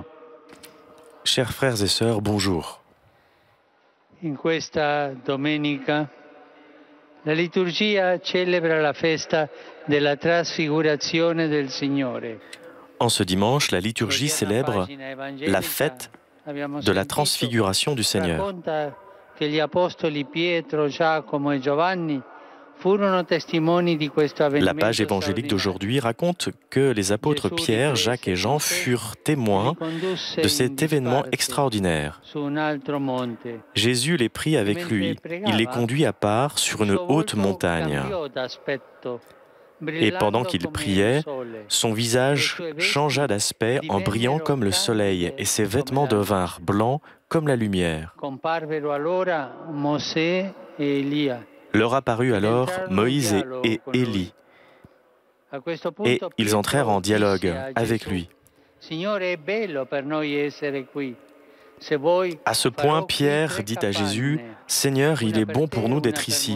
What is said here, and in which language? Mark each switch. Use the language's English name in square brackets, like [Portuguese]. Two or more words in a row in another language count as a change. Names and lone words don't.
[French] Chers frères et sœurs, bonjour. [Italian] In questa domenica la liturgia celebra la festa della trasfigurazione del Signore. [French] En ce dimanche, la liturgie célèbre la fête de la transfiguration du Seigneur. [Italian] Racconta che gli apostoli Pietro, Giacomo e Giovanni furono testimoni di questo [French] La [Italian] avvenimento. [French] page évangélique d'aujourd'hui raconte que les apôtres Pierre, Jacques et Jean furent témoins de cet événement extraordinaire. [Italian] Su un altro monte. [French] Jésus les prit avec lui. Il les conduit à part sur une haute montagne. Et pendant qu'il priait, son visage changea d'aspect en brillant comme le soleil, et ses vêtements devinrent blancs comme la lumière. [Italian] Comparvero allora Mosè e Elia. [French] Leur apparut alors Moïse et Élie, et ils entrèrent en dialogue avec lui. À ce point, Pierre dit à Jésus, « Seigneur, il est bon pour nous d'être ici.